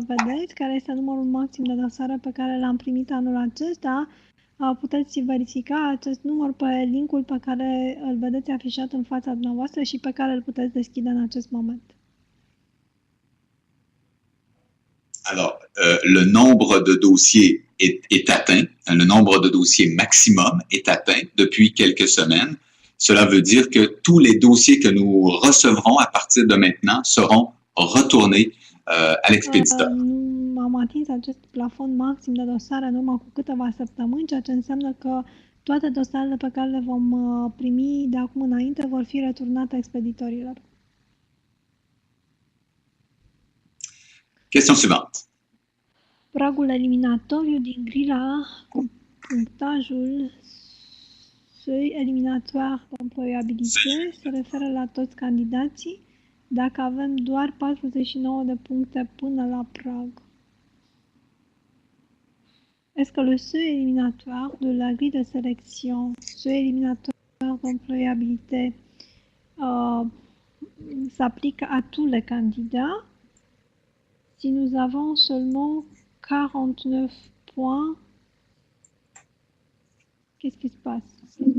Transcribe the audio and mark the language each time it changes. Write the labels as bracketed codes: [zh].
[ro] Vedeți care este numărul maxim de dosare pe care l-am primit anul acesta, puteți verifica acest număr pe linkul pe care îl vedeți afișat în fața dumneavoastră și pe care îl puteți deschide în acest moment. [fr] Alors, le nombre de dossiers est atteint, le nombre de dossiers maximum est atteint depuis quelques semaines. Cela veut dire que tous les dossiers que nous recevrons à partir de maintenant seront retournés à l'expéditeur. [ro] Am atins acest plafon maxim de dosare în urmă cu câteva săptămâni, ceea ce înseamnă că toate dosarele pe care le vom primi de acum înainte vor fi returnate expeditorilor. [fr] Question suivante. [ro] Pragul eliminatoriu din grila cu punctajul [fr] seuil éliminatoire d'employabilité [ro] se referă la toți candidații dacă avem doar 49 de puncte până la prag. [fr] Est-ce que le seuil éliminatoire de la grille de sélection, seuil éliminatoire d'employabilité, s'applique à tous les candidats? Si nous avons seulement 49 points, qu'est-ce qui se passe?